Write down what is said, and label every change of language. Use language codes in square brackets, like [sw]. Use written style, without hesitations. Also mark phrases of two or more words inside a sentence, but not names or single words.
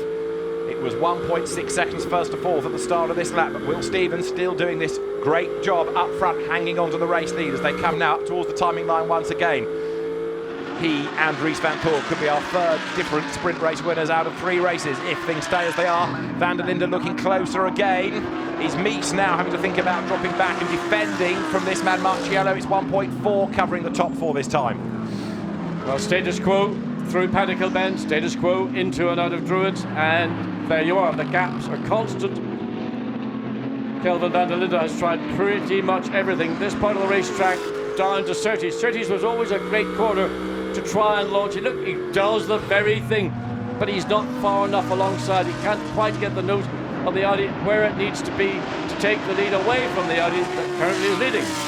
[en] It was 1.6 seconds first to fourth at the start of this lap, but Will Stevens still doing this great job up front, hanging on to the race lead as they come now up towards the timing line once again. He and Ries van Poel could be our third different sprint race winners out of 3 races if things stay as they are. Van der Linde looking closer again. Is Mies now having to think about dropping back and defending from this man Marciello? It's 1.4 covering the top 4 this time. Well, status quo through Paddock Hill Bend, status quo into and out of Druids, and there you are. The gaps are constant. Kelvin van der Linde has tried pretty much everything. This part of the racetrack down to Surtees. Surtees was always a great corner to try and launch it. Look, he does the very thing, but he's not far enough alongside. He can't quite get the nose of the Audi where it needs to be to take the lead away from the Audi that currently is leading.